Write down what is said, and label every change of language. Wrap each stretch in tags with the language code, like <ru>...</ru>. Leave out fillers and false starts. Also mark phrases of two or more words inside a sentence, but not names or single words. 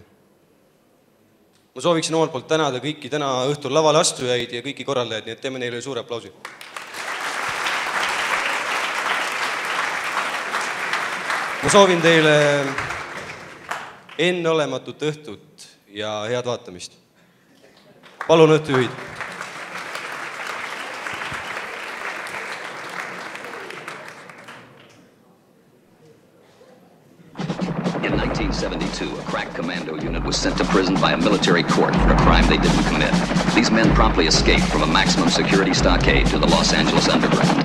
<et>Ma sooviksin omalt poolt tänada kõiki täna õhtul lavale astujaid ja kõiki korraldajaid, nii et teeme neile suure aplausi. Ma soovin teile enneolematut õhtut ja head vaatamist. Palun õhtujuhid.</et> <en>In 1972, a crack commando unit was sent to prison by a military court for a crime they didn't commit. These men promptly escaped from a maximum security stockade to the Los Angeles underground.</en>